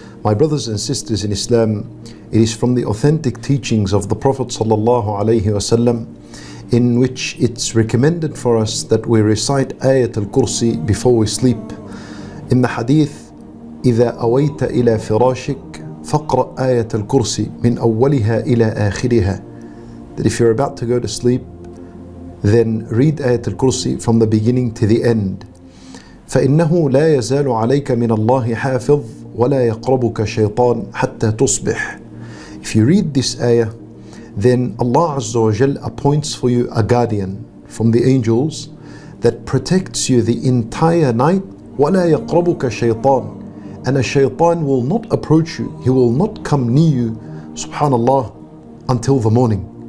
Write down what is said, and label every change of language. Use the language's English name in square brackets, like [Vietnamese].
[English] My brothers and sisters in Islam, it is from the authentic teachings of the Prophet sallallahu alaihi wasallam in which it's recommended for us that we recite Ayatul Kursi before we sleep. [Arabic] In the hadith, إذا أويت إلى فراشك فاقرأ آية الكرسي من أولها إلى آخرها. [English] That if you're about to go to sleep, then read Ayatul Kursi from the beginning to the end. [Arabic] فإنه لا يزال عليك من الله حافظ ولا يقربك شيطان حتى تصبح. [English] If you read this ayah, then Allah Azza wa Jal appoints for you a guardian from the angels that protects you the entire night. [Arabic] ولا يقربك شيطان, [English] and a shaitan will not approach you, he will not come near you, subhanallah, until the morning.